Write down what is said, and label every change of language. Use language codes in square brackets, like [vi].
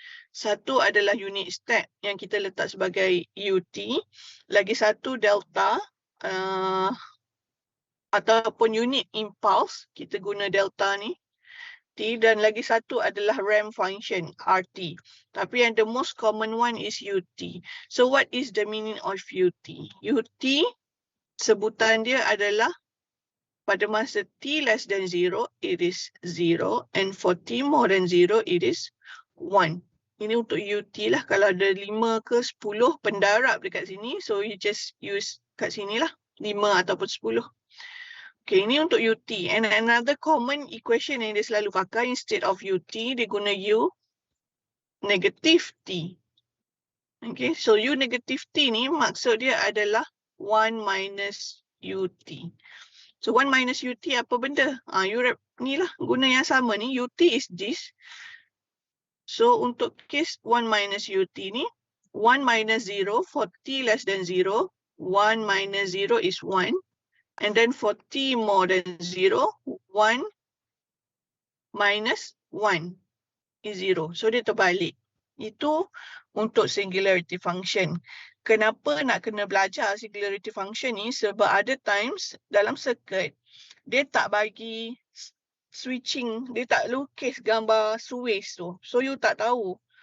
[ms] Satu adalah unit step yang kita letak sebagai UT. Lagi satu delta ataupun unit impulse, kita guna delta ni. T, dan lagi satu adalah ramp function RT. Tapi yang [en] the most common one is UT. So what is the meaning of UT? [ms] UT sebutan dia adalah pada masa T [en] less than 0, it is 0. And for T more than 0, it is 1. [ms] Ini untuk UT lah. Kalau ada 5 ke 10 pendarab dekat sini, [en] so you just use [ms] kat sini lah. 5 ataupun 10. Okay, ini untuk UT. [en] And another common equation [ms] yang dia selalu pakai, instead of UT, dia guna U negative T. Okay, so U negative T ni maksud dia adalah 1 minus UT. So 1 minus UT apa benda? Ni lah, guna yang sama ni. UT is this. [en] So untuk case 1 minus UT ni, 1 minus 0 for T less than 0, 1 minus 0 is 1. And then for T more than 0, 1 minus 1 is 0. [ms] So dia terbalik. Itu untuk singularity function. Kenapa nak kena belajar singularity function ni? Sebab ada times dalam circuit, dia tak bagi switching, dia tak lukis gambar switch tu. So you tak tahu.